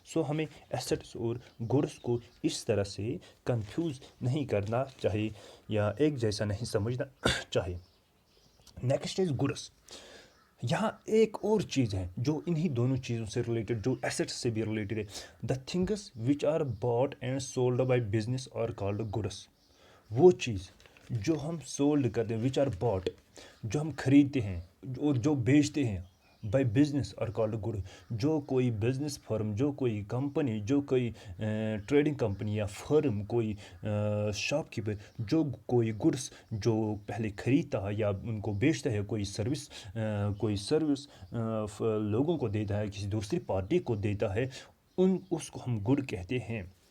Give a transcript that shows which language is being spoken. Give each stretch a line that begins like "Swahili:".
Urdu: سو ہمیں ایسٹس اور گڈس کو اس طرح سے کنفیوز نہیں کرنا چاہیے یا ایک جیسا نہیں سمجھنا چاہیے.
English: Next is goods.
Urdu: یہاں ایک اور چیز ہے جو انہی دونوں چیزوں سے ریلیٹڈ, جو ایسٹس سے بھی ریلیٹڈ ہے.
English: The things which are bought and sold by business are called goods.
Urdu: وہ چیز جو ہم سولڈ کرتے ہیں,
English: which are bought,
Urdu: جو ہم خریدتے ہیں اور جو بیچتے ہیں,
English: By business اور called good.
Urdu: جو کوئی بزنس فرم, جو کوئی کمپنی, جو کوئی ٹریڈنگ کمپنی یا فرم, کوئی شاپ کیپر, جو کوئی گڈس جو پہلے خریدتا ہے یا ان کو بیچتا ہے, کوئی سروس لوگوں کو دیتا ہے, کسی دوسری پارٹی کو دیتا ہے, اس کو ہم گڈ کہتے ہیں.